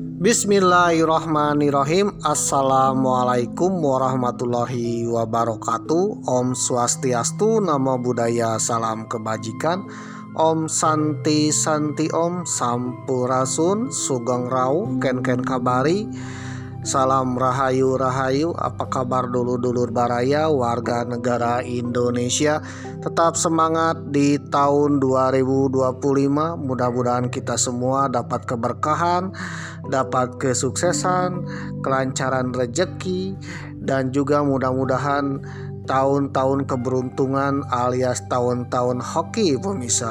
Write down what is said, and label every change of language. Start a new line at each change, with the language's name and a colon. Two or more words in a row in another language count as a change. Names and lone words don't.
Arabic: بسم الله الرحمن الرحيم. السلام عليكم ورحمة الله وبركاته.
Balinese: Om Swastiastu,
Pali: Namo Buddhaya,
Indonesian: salam kebajikan.
Balinese: Om Santi Santi Om, Sampurasun,
Javanese: Sugeng Rau,
Balinese: Ken Kabari.
Indonesian: Salam Rahayu Rahayu. Apa kabar
Sundanese: dulur-dulur baraya
Indonesian: warga negara Indonesia? Tetap semangat di tahun 2025. Mudah-mudahan kita semua dapat keberkahan, dapat kesuksesan, kelancaran rezeki, dan juga mudah-mudahan tahun-tahun keberuntungan alias tahun-tahun hoki pemirsa.